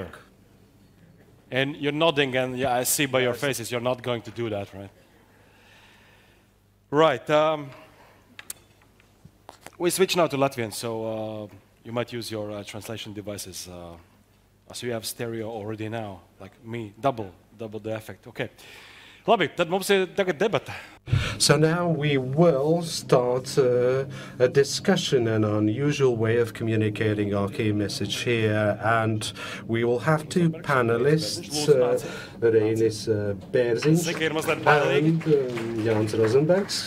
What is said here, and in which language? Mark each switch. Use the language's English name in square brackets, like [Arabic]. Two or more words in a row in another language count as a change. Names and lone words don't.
[English] And you're nodding, and yeah, I see by your faces you're not going to do that, right? Right. We switch now to Latvian, so you might use your translation devices. So you have stereo already now, like me, double the effect. Okay. [Latvian] Labi, tad mums ir tagad debata. [English] So now we will start a discussion, an unusual way of communicating our key message here, and we will have 2 panelists, Reinis Bērziņš and Jānis Rozenbergs.